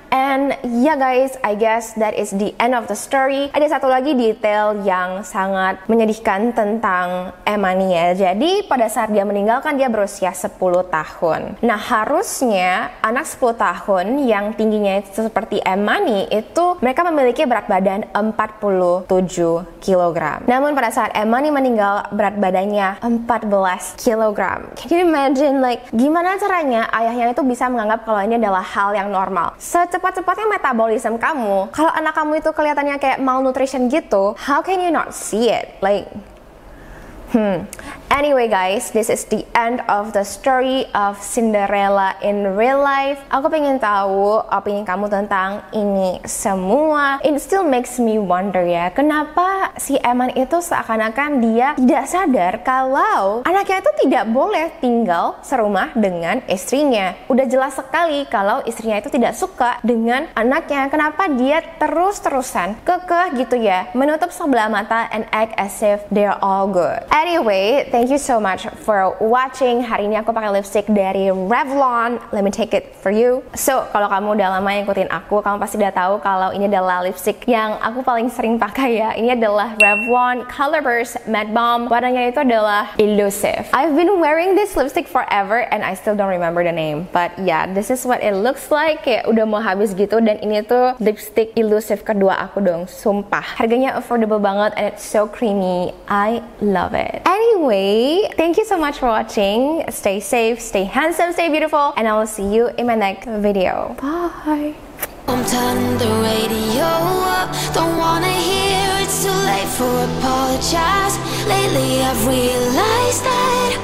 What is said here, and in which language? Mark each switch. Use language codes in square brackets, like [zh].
[en] And yeah guys, I guess that is the end of the story. [id] Ada satu lagi detail yang sangat menyedihkan tentang Emani ya. Jadi pada saat dia meninggal kan dia berusia 10 tahun. Nah harusnya anak 10 tahun yang tingginya itu seperti Emani itu mereka memiliki berat badan 47 kg. Namun pada saat Emani meninggal berat badannya 14 kg. [en] Can you imagine like [id] gimana caranya ayahnya itu bisa menganggap kalau ini adalah hal yang normal? Secepat-cepatnya metabolisme kamu, kalau anak kamu itu kelihatannya kayak malnutrition gitu, [en] how can you not see it? Like Anyway guys, this is the end of the story of Cinderella in real life. [id] Aku pengen tahu opini kamu tentang ini semua. [en] It still makes me wonder [id] ya, kenapa si Eman itu seakan-akan dia tidak sadar kalau anaknya itu tidak boleh tinggal serumah dengan istrinya. Udah jelas sekali kalau istrinya itu tidak suka dengan anaknya. Kenapa dia terus-terusan kekeh gitu ya, menutup sebelah mata [en] and act as if they're all good. Anyway, thank you so much for watching. [id] Hari ini aku pakai lipstick dari Revlon. [en] Let me take it for you. [id] So, kalau kamu udah lama ngikutin aku, kamu pasti udah tahu kalau ini adalah lipstick yang aku paling sering pakai ya. Ini adalah Revlon Colorburst Matte Balm. Warnanya itu adalah Elusive. [en] I've been wearing this lipstick forever and I still don't remember the name. But yeah, this is what it looks like. [id] Kayak udah mau habis gitu, dan ini tuh lipstick Elusive kedua aku dong. Sumpah. Harganya affordable banget [en] and it's so creamy. I love it. Anyway, thank you so much for watching. Stay safe, stay handsome, stay beautiful, and I will see you in my next video. Bye. I'm turning the radio up. Don't wanna hear it's too late for apologize. Lately I've realized that